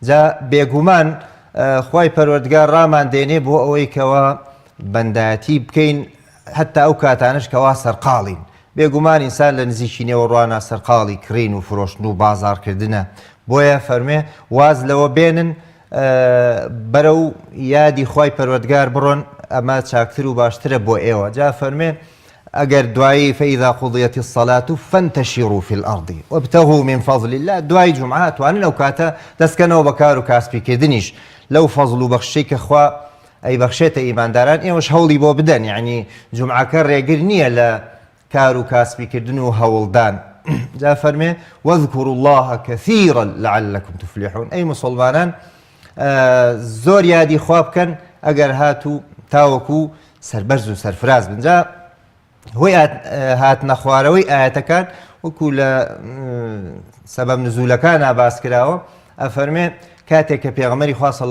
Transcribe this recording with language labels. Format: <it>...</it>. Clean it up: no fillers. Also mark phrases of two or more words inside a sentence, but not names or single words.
<ckb>جا بێگومان خوای پەروەردگار ڕامان دێنێ بۆ ئەوەی کەوا بەندایەتی بکەین هەتا ئەو کاتانش کەوا سەرقاڵین بێگومان ئینسان لە نزیکی نێوەڕوانە سەرقاڵی کڕین و فرۆشتن و بازارکردنە بۆیە فەرمێ واز لەوە بێنن بەرەو یادی خوای پەروەردگار بڕۆن ئەمە چاکتر و باشترە بۆ ئێوە جا فەرمێ ئەگەر دوایی</ckb> <ar>فەئیذا قوضیەتی الصەلاة فانتەشیڕوا فی الأرض وابتغوا من فضل الله</ar> <ckb>دوای جومعە توانن ئەو کاتە دەستکەنەوە بە کار و کاسبیکردنیش لەو فەزڵ و بەخشەی کە خوا ئەی بەخشێتە ئیمانداران ئێوەش هەوڵی بۆ بدەن یعنی جومعەکە ڕێگر نییە لە کار و کاسبیکردن و هەوڵدان جا فەرمێ</ckb> <ar>واذكروا الله كثيرا لعلكم</ar> <ckb>تفلحون ئەی موسڵمانان زۆر یادی خوا بکەن ئەگەر هاتوو تاوەکو سەربەرز و سەرفراز بن جا هۆی هاتنە خوارەوەی ئاەتەکان وەکو لە سەبەب نزولەکانە باس کراوە ئەفەرمێ کاتێک کە پێغەمبەری خوا صلی</ckb>